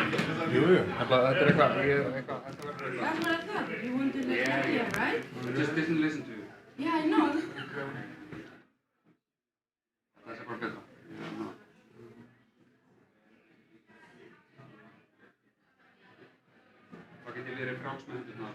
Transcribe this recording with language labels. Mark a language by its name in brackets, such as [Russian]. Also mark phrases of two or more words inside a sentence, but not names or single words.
[Icelandic] Jú. Þetta er eitthvað, [English] That's what I thought. You wanted to let me, right? I just didn't listen to you. Yeah, I know. [Icelandic] Það er bara betra. Hvað get ég verið frjáls með hendurnar?